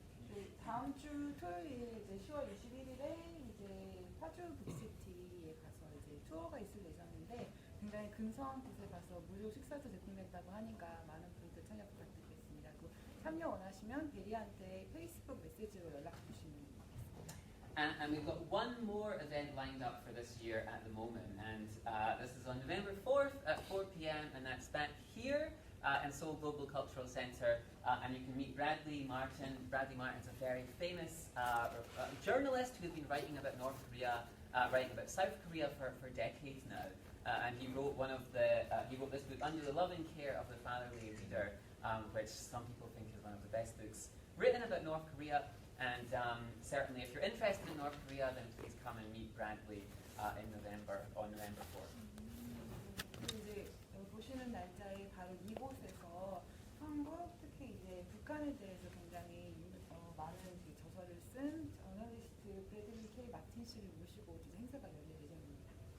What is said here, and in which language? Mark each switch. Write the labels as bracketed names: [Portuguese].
[Korean] 네, 다음 주 토요일 이제 10월 21일에 이제 파주 북시티에 가서 이제 투어가 있을 예정인데 굉장히 근소한 곳에 가서 무료 식사도 제공된다고 하니까 많은 분들 참여 부탁드리겠습니다. 그 참여 원하시면 대리한테 페이스북 메시지로 연락 주시면 되겠습니다. [English] And we've got one more event lined up for this year at the moment, and this is on November 4th at 4 p.m. and that's back here in Seoul Global Cultural Centre, and you can meet Bradley Martin. Bradley Martin's a very famous journalist who's been writing about North Korea, writing about South Korea for decades now, and he wrote he wrote this book, Under the Loving Care of the Fatherly Leader, which some people think is one of the best books written about North Korea. And certainly, if you're interested in North Korea, then please come and meet Bradley on November 4th. [Korean] 이제 보시는 날짜에 바로 이곳에서 한국, 특히 이제 북한에 대해서 굉장히 많은 그 저서를 쓴 저널리스트 브래들리 K 마틴 씨를 모시고 이제 행사가 열릴 예정입니다.